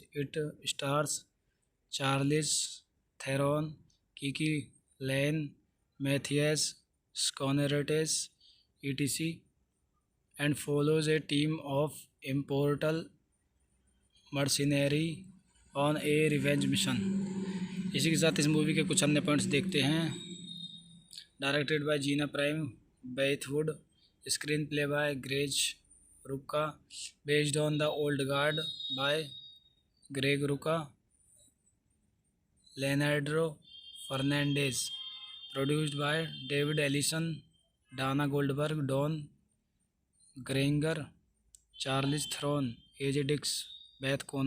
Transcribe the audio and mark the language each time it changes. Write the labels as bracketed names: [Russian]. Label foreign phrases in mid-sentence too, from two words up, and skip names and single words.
[English] It stars चार्लिस थेरॉन, किकी लैन, मैथियस स्कॉनरेटेस etc. and follows a team of immortal mercenary on a revenge mission। [Hindi] इसी के साथ इस मूवी के कुछ अन्य पॉइंट्स देखते हैं। [English] Directed by जीना प्राइम बेथवुड, Screenplay by ग्रेज रुक्का, based on द ओल्ड गार्ड बाय ग्रेग रुक्का, लेनार्डो फर्नांडेज, produced by डेविड एलिसन, डाना गोल्डबर्ग, डॉन ग्रेंगर, चार्लिस थेरॉन, एजे डिक्स, बेथ कोनो।